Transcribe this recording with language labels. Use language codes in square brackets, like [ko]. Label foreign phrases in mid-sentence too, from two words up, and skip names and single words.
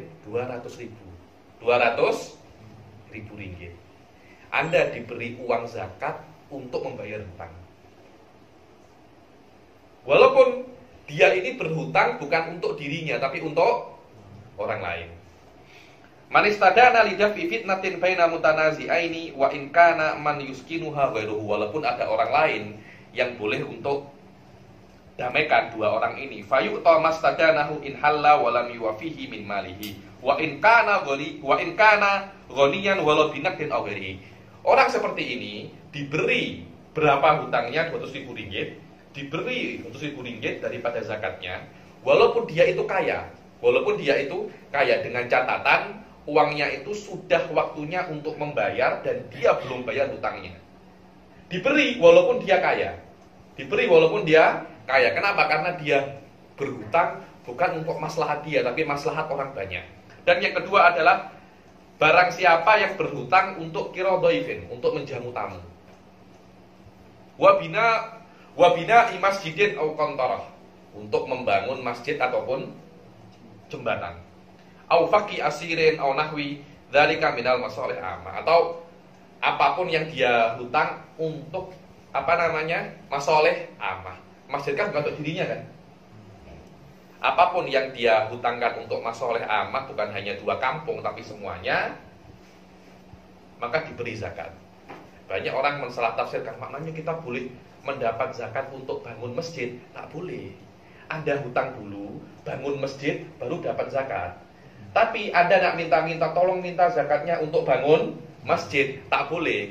[id] 200.000. 200.000 ringgit. Anda diberi uang zakat untuk membayar hutang. Walaupun dia ini berhutang bukan untuk dirinya, tapi untuk orang lain. [ar] من استدان لدفع فتنة بين متنازعين وإن كان من يسكنها غيره. [id] Walaupun ada orang lain yang boleh untuk damaikan dua orang ini. [ar] فيعطى ما استدانه إن حل ولم يوفه من ماله. وإن كان غنيا ولو بنقد أو غيره. [id] Orang seperti ini diberi berapa hutangnya? 200.000 ringgit. Diberi 200.000 ringgit daripada zakatnya, walaupun dia itu kaya. Walaupun dia itu kaya, dengan catatan uangnya itu sudah waktunya untuk membayar dan dia belum bayar hutangnya. Diberi walaupun dia kaya. Diberi walaupun dia kaya. Kenapa? Karena dia berhutang bukan untuk maslahat dia, tapi maslahat orang banyak. Dan yang kedua adalah barang siapa yang berhutang untuk kirodhoifin, untuk menjamu tamu. [ar] وبناء مسجد أو قنطرة, [id] untuk membangun masjid ataupun jembatan. [ar] أو فك أسير أو نحو ذلك من المصالح عامة, [id] atau apapun yang dia hutang untuk [ar] مصالح عامة. [id] Masjid kan bukan untuk dirinya kan? Apapun yang dia hutangkan untuk [ar] مصالح عامة, [id] bukan hanya dua kampung tapi semuanya, maka diberi zakat. Banyak orang mensalah tafsirkan, maknanya kita boleh mendapat zakat untuk bangun masjid. [ms] Tak boleh. [id] Anda hutang dulu, bangun masjid, baru dapat zakat. Tapi Anda nak minta-minta, tolong minta zakatnya untuk bangun masjid, [ms] tak boleh.